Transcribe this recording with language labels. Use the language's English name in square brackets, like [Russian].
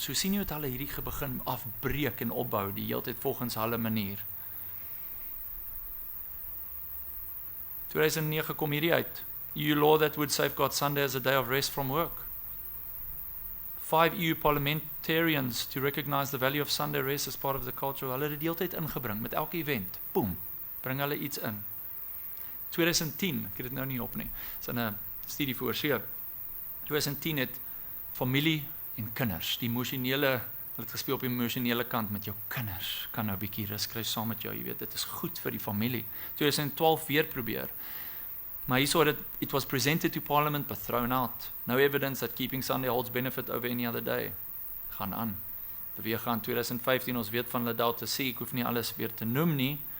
[Afrikaans] So sien jy het hulle hierdie begin afbreek en opbou die hele tyd volgens hulle manier. 2009 kom hierdie uit. [English] EU law that would safeguard Sunday as a day of rest from work. 5 EU parliamentarians to recognize the value of Sunday rest as part of the culture. [Afrikaans] Hulle het dit deeltyd ingebring met elke event. Boom, bring hulle iets in. 2010, ek het dit nou nie op nie, is in 'n studie voorsee. 2010 het familie en kinders, die emosionele, hulle het gespeel op die emosionele kant met jou kinders, kan nou 'n bietjie rus kry saam met jou, jy weet, dit is goed vir die familie. 2012 weer probeer. Maar hierso dat [English] it was presented to Parliament but thrown out. No evidence that keeping Sunday holds benefit over any other day. [Afrikaans] Gaan aan. Beweeg aan 2015, ons weet van Laudato Si, ek hoef nie alles weer te noem nie.